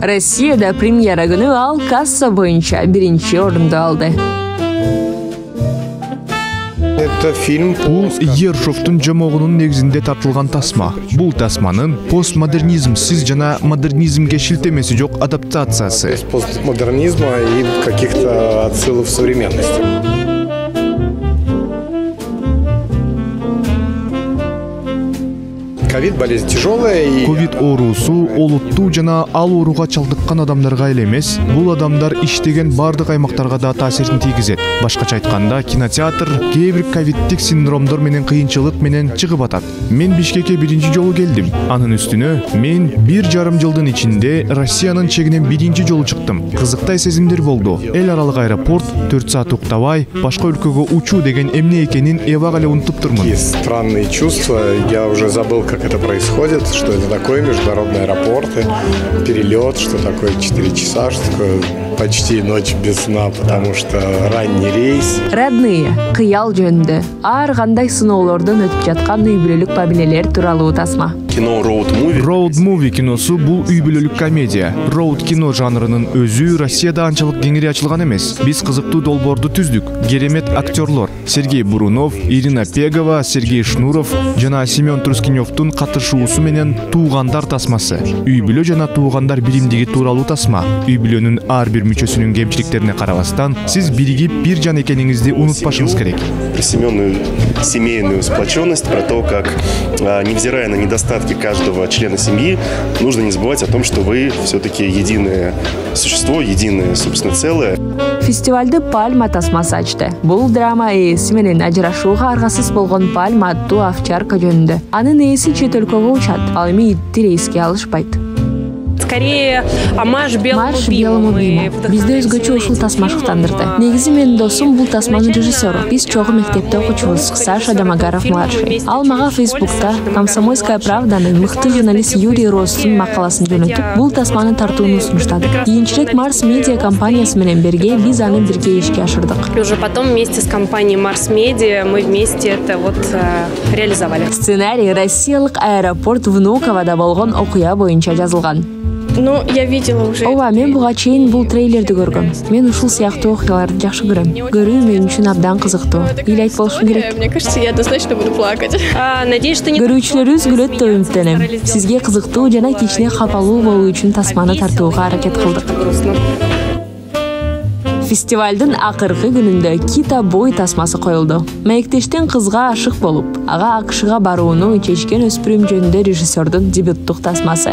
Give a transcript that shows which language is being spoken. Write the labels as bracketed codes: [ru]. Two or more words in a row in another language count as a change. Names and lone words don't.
[ky] Россияда премьера күнү ал касса боюнча биринчи орунду алды. [ru] Это фильм. [ky] Бул Ершовтун жомогунун негизинде тартылган тасма. Бул тасманын постмодернизмсиз жана модернизмге шилтемеси жок адаптациясы. [ru] Постмодернизма и каких-то отсылов в современности. Ковид болезнь тяжелая и [ky] ковид оорусу олуттуу жана ал ооруга чалдыккан адамдарга эле эмес, бул адамдар иштеген бардык аймактарга да таасирин тийгизет. Башкача айтканда, кинотеатр кээ бир ковиддик синдромдор менен кыйынчылык менен чыгып атат. Мен Бишкекке биринчи жолу келдим. Анын үстүнө мен 1,5 жылдын ичинде Россиянын чегинен биринчи жолу чыктым. Кызыктай сезимдер болду. Эл аралык аэропорт, 4 саат уктабай, башка өлкөгө учуу деген эмне экенин эбак эле унутуп турмун. [ru] Странные чувства, я уже забыл, как это происходит, что это такое международные аэропорты, перелет, что такое 4 часа, что такое почти ночь без сна, потому что ранний рейс. Родные, [ky] кыял жөнүндө ар кандай сыноолордон өтүп жаткан үй бүлөлүк мамилелер тууралуу тасма. [ru] Кино роуд-муви. [ky] Роуд-муви киносу бул үй бүлөлүк комедия. Роуд кино жанрынын өзү Россияда анчалык кеңири ачылган эмес. Биз кызыктуу долбоорду түздүк. Керемет актерлор Сергей Бурунов, Ирина Пегова, Сергей Шнуров жана Семен Трускиневдун катышуусу менен Туугандар тасмасы. Үй бүлө жана туугандар биримдиги тууралуу тасма. Үй бүлөнүн ар бир мүчөсүнүн кемчиликтерине карабастан, сиз биригип бир жан экениңизди унутпашыңыз керек. [ru] Про семейную сплоченность, про то, как, невзирая на недостатки каждого члена семьи, нужно не забывать о том, что вы все-таки единое существо, единое, собственно, целое. [ky] Фестивалды Пальма тасмасы ачты. Бул драма ээси менен ажырашууга аргасыз болгон Пальма аттуу овчарка жөнүндө. Анын ээси чет өлкөгө учат, ал эми итти рейске алышпайт. [ru] скорее марш белому бийиму. [ky] Бизде өзгөчө ушул тасма шыктандырды. Негизи менин досум бул тасманын режиссеру. Биз чогуу мектепте окуучубуз, Саша Домогаров младший. Ал мага Фейсбукта «Комсомольская правданын» мыкты журналист Юрий Ростун макаласын жөнөтүп, бул тасманы тартууну сунуштады. Кийинчерээк Марс Медиа компаниясы менен бирге биз аны бирге ишке ашырдык. И уже потом вместе с компанией Марс Медиа мы вместе это реализовали. Сценарий россиялык аэропорт Внуковада болгон окуя боюнча жазылган. [ru] Ну, я видела уже. [ky] Ооба, мен буга чейин бул трейлерди көргөм. Мен ушул сыяктуу окуяларды жакшы көрөм. Көрүү мен үчүн абдан кызыктуу. Илайт болушум керек. [ru] Мне кажется, я однозначно буду плакать. Надеюсь, что не. [ky] Көрүүчүлөрүбүз күлөт деп үмүттөнөм. Сизге кызыктуу жана кичине капалуу болуу үчүн тасманы тартууга аракет кылдык. Фестивалдын акыркы күнүндө Кита бой тасмасы коюлду. Маектештен кызга ашык болуп, ага АКШга барууну чечкен өспүрүм жөнүндө режиссердун дебюттук тасмасы.